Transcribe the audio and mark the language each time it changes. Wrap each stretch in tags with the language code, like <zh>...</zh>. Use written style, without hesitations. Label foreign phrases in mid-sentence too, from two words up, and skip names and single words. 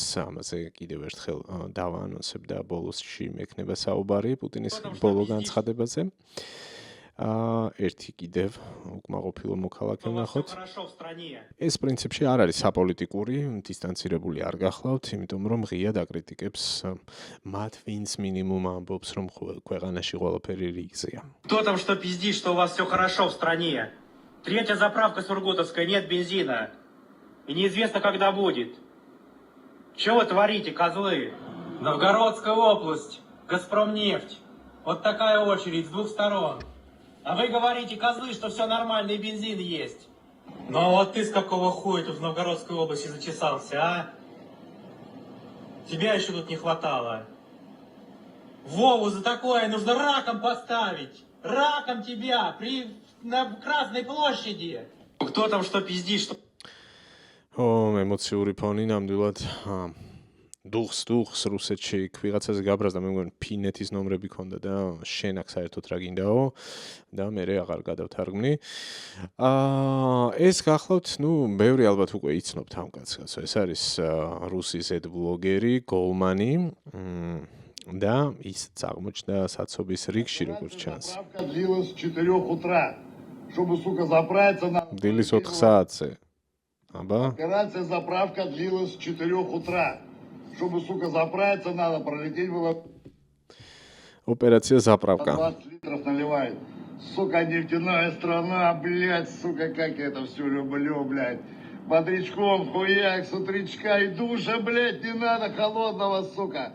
<ka>ამაზე კიდევ ერთხელ დავაანონსებ და ბოლოსში მექნება საუბარი პუტინის ბოლო განცხადებაზე. ერთი კიდევ უკმაყოფილო მოქალაქე ვნახოთ. ეს პრინციპში არ არის საპოლიტიკური, დისტანცირებული არ გახლავთ, იმიტომ რომ ღია დაკრიტიკებს მათ, ვინც მინიმუმ ამბობს, რომ ქვეყანაში ყველაფერი რიგზეა.</ka> <ru>Кто там что пиздит, что у вас все хорошо в стране? Третья заправка Сургутовская, нет бензина. И неизвестно, когда будет. Чего вы творите, козлы? Новгородская область, Газпромнефть. Вот такая очередь с двух сторон. А вы говорите, козлы, что все нормально и бензин есть. Ну а вот ты с какого хуя тут в Новгородской области зачесался, а? Тебя еще тут не хватало. Вову за такое нужно раком поставить. Раком тебя на Красной площади. Кто там что пиздит, что...</ru> <ka>ემოციური ფონი ნამდვილად დუხს რუსეთში იქ ვიღაცაზე გაბრაზდა, მე მგონი ფინეთის ნომრები ქონდა და შენ აქ საერთოდ რა გინდაო და მე აღარ გადავთარგმნი. ეს გახლავთ, ნუ ბევრი ალბათ უკვე იცნობთ ამ კაცს. ეს არის რუსი Z ბლოგერი გოლმანი და ის აღმოჩნდა საცობის რიგში, როგორც ჩანს.</ka> <ru>Длилась с 4 утра, чтобы, сука, заправиться на...</ru> <ka>დილის 4 საათზე. აბა</ka> <ru>Операция заправка длилась с 4 утра. Чтобы, сука, заправиться надо, пролететь было... Операция заправка. 20 литров наливает. Сука, нефтяная страна, блядь, сука, как я это все люблю, блядь. Бодрячком, хуяк, с утречка и душа, блядь, не надо холодного, сука.</ru>